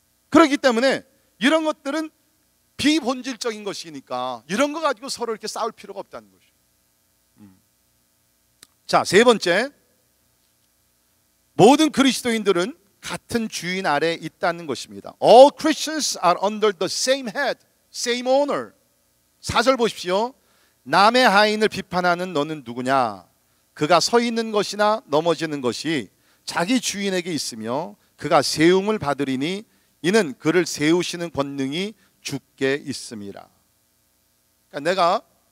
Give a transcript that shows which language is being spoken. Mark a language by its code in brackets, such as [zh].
[ko] 그렇기 때문에 이런 것들은 비본질적인 것이니까 이런 거 가지고 서로 이렇게 싸울 필요가 없다는 거죠. 자, 세 번째, 모든 그리스도인들은 같은 주인 아래 있다는 것입니다. [en] All Christians are under the same head, same owner. [ko] 4절 보십시오. 남의 하인을 비판하는 너는 누구냐? 그가 서 있는 것이나 넘어지는 것이 자기 주인에게 있으며 그가 세움을 받으리니 이는 그를 세우시는 권능이 주께 있음이라. 그러니까 내가